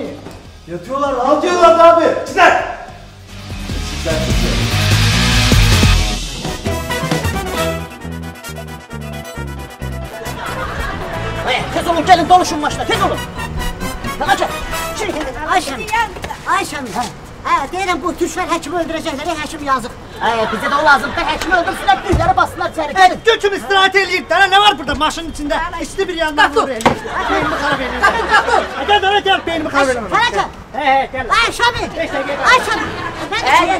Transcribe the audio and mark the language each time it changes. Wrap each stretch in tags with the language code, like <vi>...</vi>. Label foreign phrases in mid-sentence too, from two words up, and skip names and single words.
<tr>Yatıyorlar abi. Yatıyorlar da abi. Sizler! Sizler sizler. Tez olun, gelin doluşun başına, tez olun. Açın. Şimdi Ayşem.</tr> <az>Deyirəm bu düşmən həkimi öldürəcəklər, həkim yazıq. Bizə də o lazımdır, həkimi öldürsünlər, düzləri bassınlar içəri. Götüm istirahat eləyib də, nə var burada maşının içində? İsti bir yandan vurur eləyib. Beynimi xarab eləyib. Gel, beynimi xarab eləyib. Fərəcəm. Ayşəmi. Ayşəmi.</az>